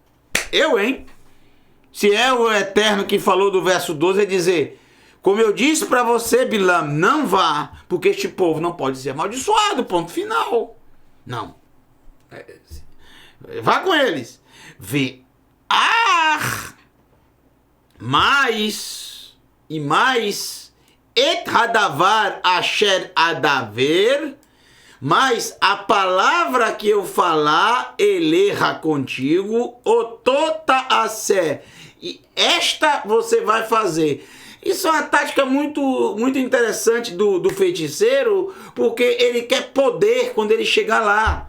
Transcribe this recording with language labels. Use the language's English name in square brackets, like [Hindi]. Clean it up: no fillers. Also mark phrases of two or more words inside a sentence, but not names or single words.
[Portuguese] Se é o Eterno que falou do verso 12, é dizer, Como eu disse para você, Bilam, não vá, porque este povo não pode ser amaldiçoado, ponto final. Não. Vá com eles. Mais, [Hebrew] את הדבר אשר אדבר, [Portuguese] mas a palavra que eu falar, eleja contigo, [Hebrew] אותו תעשה, [Portuguese] e esta você vai fazer. Isso é uma tática muito interessante do feiticeiro, porque ele quer poder quando ele chegar lá.